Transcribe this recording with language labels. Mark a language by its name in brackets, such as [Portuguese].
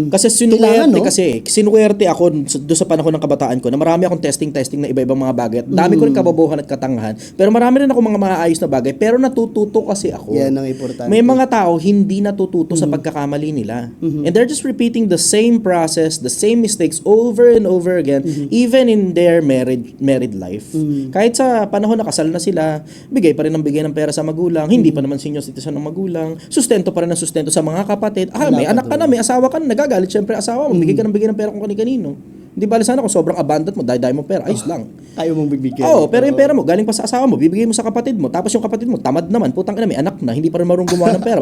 [Filipino] Kasi sinuwerte ako doon sa panahon ng kabataan ko na marami akong testing na iba-ibang mga bagay. At dami ko rin kababuhan at katangahan. Pero marami rin ako mga maayos na bagay. Pero natututo kasi ako. Yan ang importante. May mga tao hindi natututo sa pagkakamali nila. [English] And they're just repeating the same process, the same mistakes over and over again, even in their married life. [Filipino] Kahit sa panahon na kasal na sila, bigay pa rin ng bigay ng pera sa magulang, hindi pa naman senior citizen ng magulang, sustento pa rin ng sustento sa mga kapatid. May anak ka na, may asawa ka na, nagagalit syempre asawa mo, bigay ka ng pera kung kani-kanino. Hindi bali sana kung sobrang abundant mo, dahil mo pera, ayos lang. Ayaw mong bibigyan. Oo, pero yung pera mo, galing pa sa asawa mo, bibigay mo sa kapatid mo, tapos yung kapatid mo, tamad naman, putang ina, may anak na, hindi pa rin marunong gumawa ng pera.